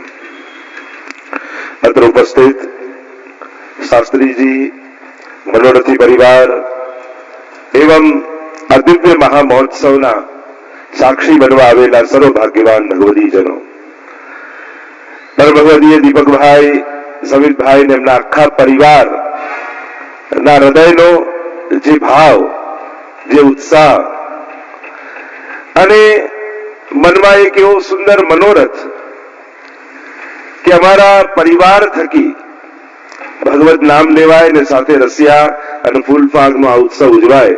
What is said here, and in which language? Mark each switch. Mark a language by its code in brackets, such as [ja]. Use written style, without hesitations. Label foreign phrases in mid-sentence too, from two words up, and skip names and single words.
[gu] અત્ર ઉપસ્થિત શાસ્ત્રી જી, મનોરથી પરિવાર એવં અદિવ્ય મહામહોત્સવના સાક્ષી બનવા આવેલા સર્વ ભાગ્યવાન ભગવતીજનો, ભગવતીય દીપકભાઈ, સમિતભાઈ ને એમના આખા પરિવારના હૃદયનો જે ભાવ, જે ઉત્સાહ અને મનમાં એક એવો સુંદર મનોરથ કે અમારા પરિવાર થકી ભગવત નામ લેવાય ને સાથે રસિયા અને ફૂલફાગનો આ ઉત્સવ ઉજવાય.